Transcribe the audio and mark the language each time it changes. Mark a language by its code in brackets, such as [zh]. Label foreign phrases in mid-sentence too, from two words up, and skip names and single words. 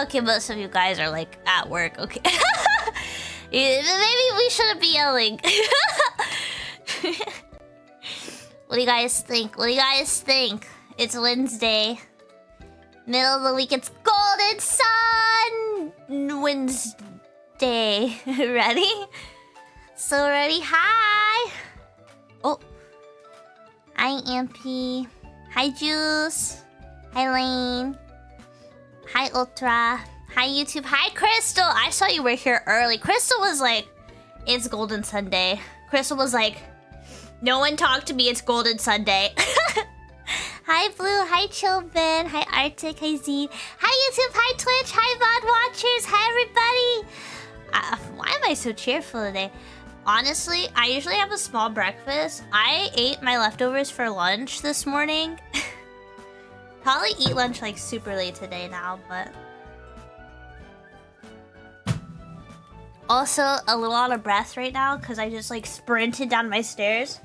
[en] Okay, most of you guys are like at work, okay. Yeah, maybe we shouldn't be yelling. What do you guys think? What do you guys think? It's Wednesday. Middle of the week, it's Golden Sun Wednesday. Ready? So ready? Hi! Oh. Hi, Ampy. Hi, Juice. Hi, Lane. Hi, Ultra. Hi, YouTube. Hi, Crystal. I saw you were here early. Crystal was like, it's Golden Sunday. Crystal was like, no one talk to me, it's Golden Sunday. Hi, Blue. Hi, Chilbin. Hi, Arctic. Hi, Z. Hi, YouTube. Hi, Twitch. Hi, VOD watchers. Hi, everybody. Why am I so cheerful today? Honestly, I usually have a small breakfast. I ate my leftovers for lunch this morning. Probably eat lunch like super late today now, but... Also, a little out of breath right now because I just like sprinted down my stairs.